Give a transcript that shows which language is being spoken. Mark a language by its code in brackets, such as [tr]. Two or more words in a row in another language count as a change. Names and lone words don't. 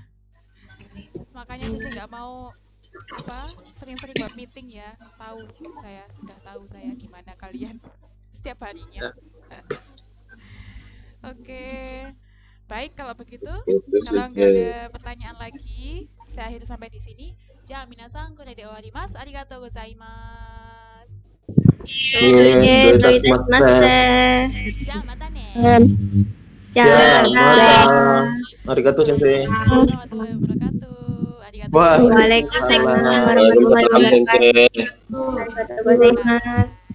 [id] Makanya Sensei nggak mau sering-sering [en] web meeting [id] ya. Sudah tahu saya gimana kalian setiap harinya. Oke. Baik, kalau begitu, kalau nggak ada pertanyaan lagi, saya akhiri sampai di sini. [ja] じゃ、皆さん、これで終わります。ありがとうございます. じゃ、またね. ありがとう先生. [ar] ورحمة الله وبركاته. [ja] Arigatou. [ar] وعليكم السلام ورحمة الله وبركاته.